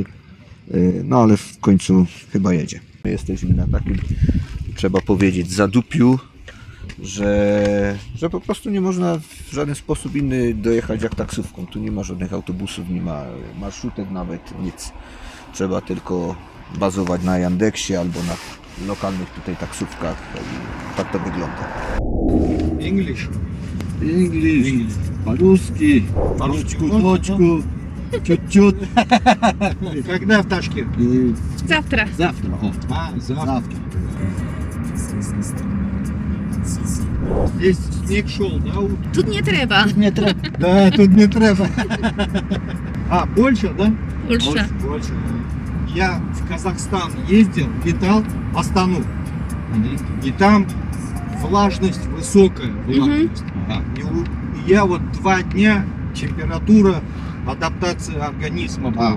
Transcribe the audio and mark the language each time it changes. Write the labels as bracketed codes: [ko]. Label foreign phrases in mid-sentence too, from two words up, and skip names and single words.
[pl] No ale w końcu chyba jedzie. Jesteśmy na takim, trzeba powiedzieć, zadupiu, że po prostu nie można w żaden sposób inny dojechać jak taksówką. Tu nie ma żadnych autobusów, nie ma marszutek nawet, nic. Trzeba tylko bazować na Yandeksie albo na lokalnych tutaj taksówkach. I tak to wygląda. [en] English. [ru] По-русски. По-русски. Чуть-чуть. Когда в Ташкент? Завтра. Завтра. Завтра. Здесь снег шел, да? [pl] Тут nie trzeba. [ru] Да, тут не треба. Польша, да? Польша. Я в Казахстан ездил, летал Астану. И там влажность высокая. Влажность. И я вот 2 дня температура, адаптация организма была.